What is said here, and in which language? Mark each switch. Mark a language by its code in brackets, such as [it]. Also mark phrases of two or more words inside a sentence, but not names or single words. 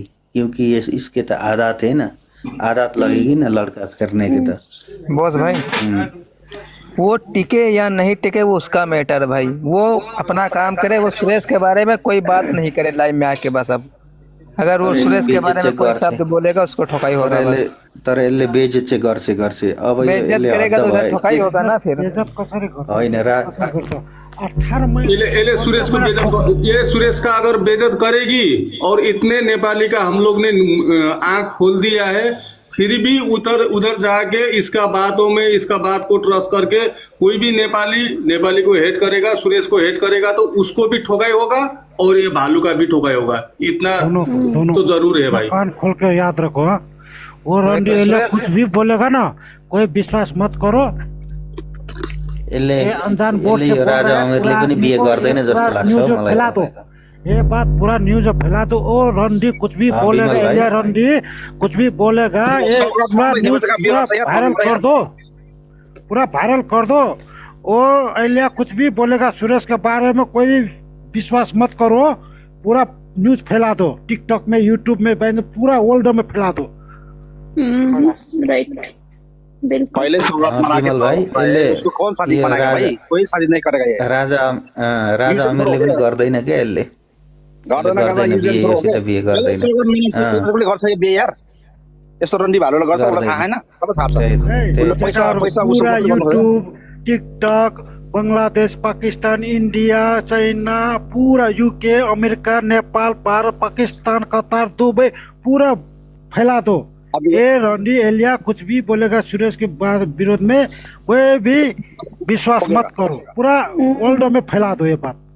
[hi] क्योंकि ये इसके तो आदत है ना, आदत लगेगी ना लड़का करने के तो। बॉस भाई, वो टिके या नहीं टिके वो उसका मैटर है भाई। वो अपना काम करे, वो सुरेश के बारे में कोई बात नहीं करे लाइव में आके बस। अब अगर वो सुरेश के बारे में कोई शब्द बोलेगा उसको ठोकाई होगा बस। [ne] तर यसले बेइज्जत [hi] घर से अब [ne] बेइज्जत यसले [hi] करेगा तो हद उधर [ne] भयो। [hi] ठोकाई होगा ना फिर। [ne] होइन [hi] ये सुरेश को ये सुरेश का अगर बेइज्जत करेगी, और इतने नेपाली का हम लोग ने आंख खोल दिया है, फिर भी उधर जाके इसका बात को ट्रस्ट करके कोई भी नेपाली को हेट करेगा, सुरेश को हेट करेगा, तो उसको भी ठोकाई होगा और ये भालू का भी ठोकाई होगा। इतना दोनों तो जरूर है भाई। कान खोल के याद रखो। वो रंडी कुछ भी बोलेगा ना, कोई विश्वास मत करो। [ne] यसले [hi] अनजान बोर्ड से [ne] राजा अमिरले पनि बिहे गर्दैन जस्तो लाग्छ हौ मलाई। [hi] ये बात पूरा न्यूज में फैला दो। ओ रणदी कुछ भी हाँ, बोलेगा, विमल भाई। एलिया रणदी कुछ भी बोलेगा, ये पूरा न्यूज पूरा वायरल कर दो, पूरा वायरल कर दो। ओ एलिया कुछ भी बोलेगा सुरेश के बारे में, कोई भी विश्वास मत करो, पूरा न्यूज फैला दो, टिकटॉक में, यूट्यूब में, पूरा वर्ल्ड में फैला दो। राइट, बिल्कुल। पहले सौगात हाँ, बना के विमल तो भाई, उसको कौन शादी ये बनाएगा भाई? कोई शादी नहीं करेगा ये। [ne] राजा आमिरले पनि गर्दैन क्या यसले गर्दैन बिहे, योसित बिहे गर्दैन। गर्छ यो बिहे यार, यस्तो रन्डी भालोले गर्छ, मलाई थाहा छैन, तपाईँ थाहा छ। उसले पैसा पैसा उसको पूरा गर्नु पर्छ। [hi] यूट्यूब, टिकटॉक, बांग्लादेश, पाकिस्तान, इंडिया, चाइना, पूरा यूके, अमेरिका, नेपाल, भारत, पाकिस्तान, कतार, दुबई, पूरा फैला दो। ये रणडी एलिया कुछ भी बोलेगा सुरेश के विरोध में, कोई भी विश्वास मत करो, पूरा वर्ल्ड में फैला दो ये बात।